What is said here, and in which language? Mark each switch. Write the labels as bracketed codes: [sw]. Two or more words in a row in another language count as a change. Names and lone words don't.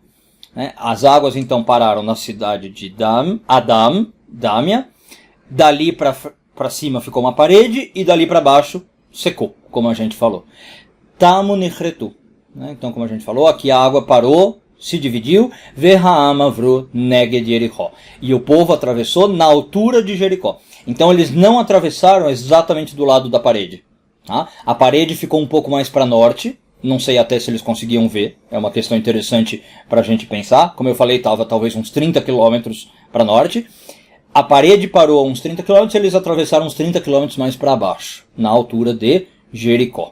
[pt] Né? As águas então pararam na cidade de Damia. Dali para cima ficou uma parede e dali para baixo secou, como a gente falou. [he] תמו נכרתו. [pt] Então, como a gente falou, aqui a água parou, se dividiu. [he] והעם עברו נגד יריחו. [pt] E o povo atravessou na altura de Jericó. Então eles não atravessaram exatamente do lado da parede. Tá? A parede ficou um pouco mais para norte, não sei até se eles conseguiam ver, é uma questão interessante para a gente pensar. Como eu falei, estava talvez uns 30 quilômetros para norte. A parede parou a uns 30 quilômetros, eles atravessaram uns 30 quilômetros mais para baixo, na altura de Jericó.